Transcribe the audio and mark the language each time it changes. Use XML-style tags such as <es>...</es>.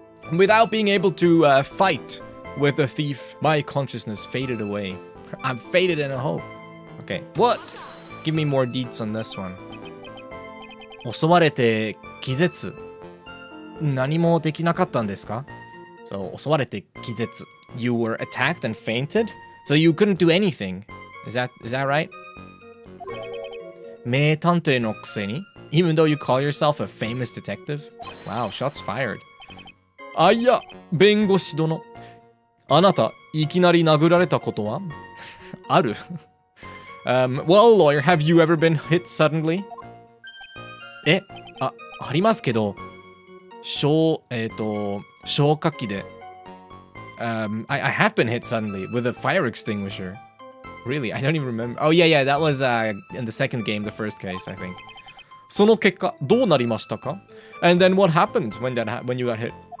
<en>Without being able to fight with a thief, my consciousness faded away. I'm faded in a hole. Okay, what? Give me more deets on this one.</en> <ja>襲われて気絶。何もできなかったんですか？ So, 襲われて気絶。</ja> <en>You were attacked and fainted? So you couldn't do anything. Is that right?</en> <ja>名探偵のくせに</ja> <en>Even though you call yourself a famous detective? Wow, shots fired.</en> <ja>あいや、弁護士殿。あなた、いきなり殴られたことはある</ja> <en>Well, lawyer, have you ever been hit suddenly?</en> <ja>ありますけど、消火器で。</ja> <en>I have been hit suddenly with a fire extinguisher. Really? I don't even remember. Oh, yeah, that was in the second game, the first case, I think.</en> <ja>その結果、どうなりましたか</ja> <en>And then what happened when you got hit?</en>